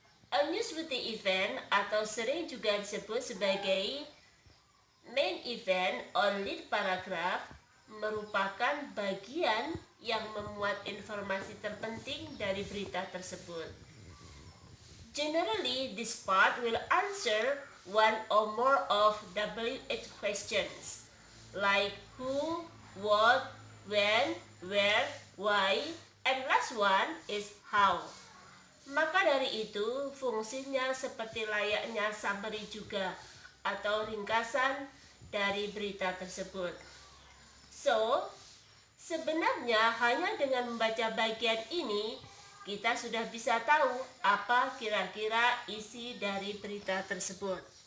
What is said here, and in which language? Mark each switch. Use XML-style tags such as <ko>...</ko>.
<en>A newsworthy event</en> <id>atau sering juga disebut sebagai</id> <en>main event or lead paragraph</en> <id>merupakan bagian yang memuat informasi terpenting dari berita tersebut.</id> <en>Generally, this part will answer one or more of WH questions like who, what, when, where, why, and last one is how.</en> <id>Maka dari itu, fungsinya seperti layaknya summary juga atau ringkasan dari berita tersebut. So, sebenarnya hanya dengan membaca bagian ini, kita sudah bisa tahu apa kira-kira isi dari berita tersebut.</id>